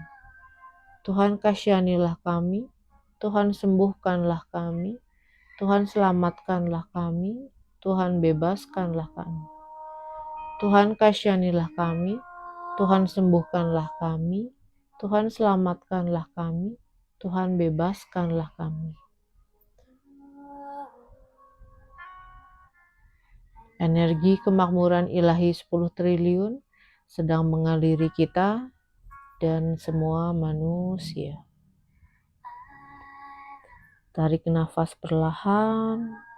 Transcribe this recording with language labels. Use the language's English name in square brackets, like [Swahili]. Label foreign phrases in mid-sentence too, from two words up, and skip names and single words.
[Indonesian] Tuhan kasihanilah kami, Tuhan sembuhkanlah kami, Tuhan selamatkanlah kami, Tuhan bebaskanlah kami. Tuhan kasihanilah kami, Tuhan sembuhkanlah kami, Tuhan selamatkanlah kami, Tuhan bebaskanlah kami. Energi kemakmuran ilahi 10 triliun sedang mengaliri kita dan semua manusia. Tarik nafas perlahan.